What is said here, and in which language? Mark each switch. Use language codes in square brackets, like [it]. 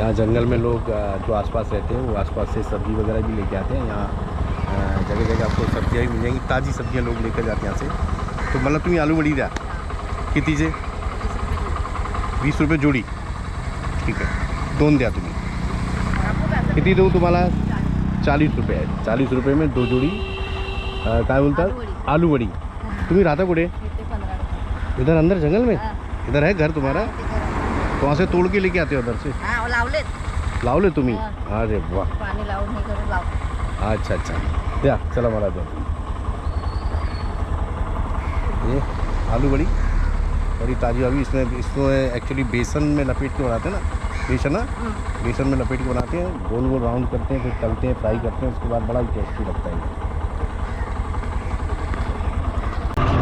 [hi] यहाँ जंगल में लोग जो आसपास रहते हैं वो आसपास से सब्ज़ी वगैरह भी लेके आते हैं। यहाँ जगह जगह आपको सब्जियाँ भी मिल जाएंगी, ताज़ी सब्जियाँ लोग लेकर जाते हैं यहाँ से। [mr] तो मला तुम्ही आलू वडी द्या कितीचे? 20 रुपये जोडी, ठीक आहे, 2 द्या तुम्ही. किती देऊ तुम्हाला? 40 रुपये आहे. [hi] 40 रुपये में 2 जोडी [mr] काय बोलतात? आलू वडी. तुम्ही राहता कुठे? [hi] इधर अंदर जंगल में? इधर है घर तुम्हारा? तो वहाँ से तोड़ के लेके आते हो उधर से? [mr] हां लावलेत. लावले तुम्ही? अरे वाह, पाणी लावून हे करून लाव. अच्छा अच्छा, द्या चला मला द्या. [hi] ये आलू बड़ी बड़ी ताज़ी अभी इसको एक्चुअली बेसन में लपेट के बनाते हैं ना, बेसन में लपेट के बनाते हैं, गोल गोल राउंड करते हैं, फिर तलते हैं, फ्राई करते हैं, उसके बाद बड़ा ही टेस्टी लगता है।